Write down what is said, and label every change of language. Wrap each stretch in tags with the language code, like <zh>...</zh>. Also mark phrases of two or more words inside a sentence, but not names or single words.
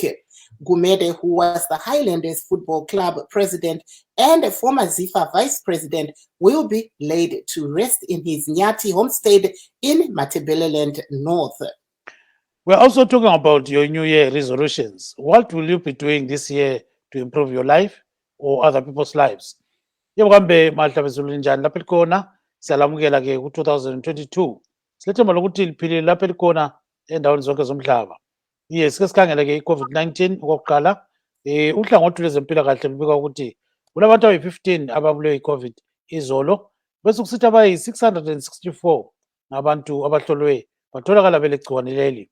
<en>Gumede, who was the Highlanders Football Club president and a former Zifa vice president, will be laid to rest in his Nyati homestead in Matabeleland North. We're also talking about your New Year resolutions. What will you be doing this year to improve your life or other people's lives?</en> <nd>Yebo kambe mahlabezulu njani lapha likhona siyalamukela ke ku-2022 silethemba lokuthi liphilile lapha likhona endaweni zonke zomhlaba. Yes, sike sikhangele ke i-COVID-19 okokuqala uhlangothi lwezempilakahle lubika ukuthi kulabantu abayi-15 ababulewe i-COVID izolo bese kusithi abayi-664 ngabantu abahlolwe batholakala belegciwane leli.</nd>